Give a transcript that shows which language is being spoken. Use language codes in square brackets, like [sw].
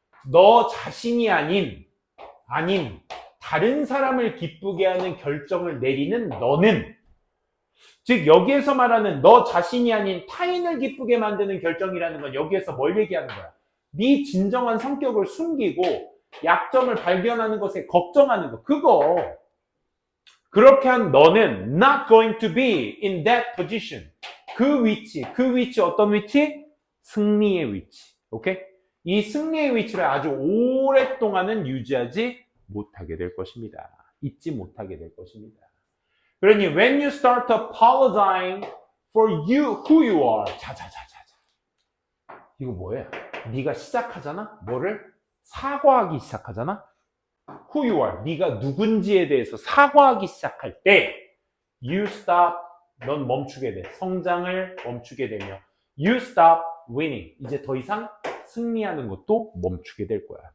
[ko] 너 자신이 아닌 다른 사람을 기쁘게 하는 결정을 내리는 너는, 즉 여기에서 말하는 너 자신이 아닌 타인을 기쁘게 만드는 결정이라는 건 여기에서 뭘 얘기하는 거야? 네 진정한 성격을 숨기고 약점을 발견하는 것에 걱정하는 거. 그거 그렇게 한 너는 [en] not going to be in that position. [ko] 그 위치 어떤 위치? 승리의 위치. 오케이? 이 승리의 위치를 아주 오랫동안은 유지하지 못하게 될 것입니다. 잊지 못하게 될 것입니다. 그러니 [en] when you start apologizing for you, who you are. [ko] 자자자자자. 이거 뭐야? 네가 시작하잖아? 뭐를? 사과하기 시작하잖아? [en] who you are, [ko] 네가 누군지에 대해서 사과하기 시작할 때 [en] you stop, [ko] 넌 멈추게 돼. 성장을 멈추게 되며 [en] you stop winning, [ko] 이제 더 이상 승리하는 것도 멈추게 될 거야.